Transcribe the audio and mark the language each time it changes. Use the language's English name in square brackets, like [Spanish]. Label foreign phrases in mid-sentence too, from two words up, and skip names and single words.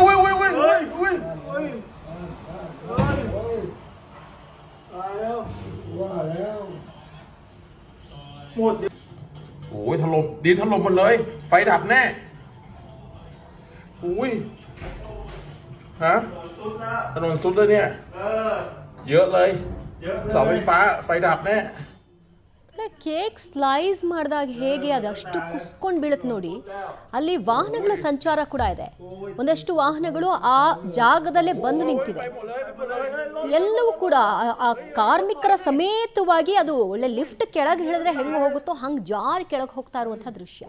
[Thai] ตายแล้วว่าแล้วหมด โอ้ยถล่มดินถล่มหมดเลยไฟดับแน่อุ้ยฮะถนนสุดเลยเนี่ยเยอะเลยเสาไฟฟ้าไฟดับแน่ [English] cake slice [Kannada] ಮಾಡಿದಾಗ ಹೇಗೆ ಅದಷ್ಟು ಕುಸ್ಕೊಂಡು ಬೀಳುತ್ತೆ ನೋಡಿ. ಅಲ್ಲಿ ವಾಹನಗಳ ಸಂಚಾರ ಕೂಡ ಇದೆ. ಒಂದಷ್ಟು ವಾಹನಗಳು ಆ ಜಾಗದಲ್ಲೇ ಬಂದು ನಿಂತಿವೆ. ಎಲ್ಲವೂ ಕೂಡ ಆ ಕಾರ್ಮಿಕರ ಸಮೇತವಾಗಿ ಅದು ಒಳ್ಳೆ ಲಿಫ್ಟ್ ಕೆಳಗೆ ಹೇಳಿದ್ರೆ ಹೆಂಗೆ ಹೋಗುತ್ತೋ ಹಂಗೆ ಜಾರಿ ಕೆಳಗೆ ಹೋಗ್ತಾ ಇರುವಂತಹ ದೃಶ್ಯ.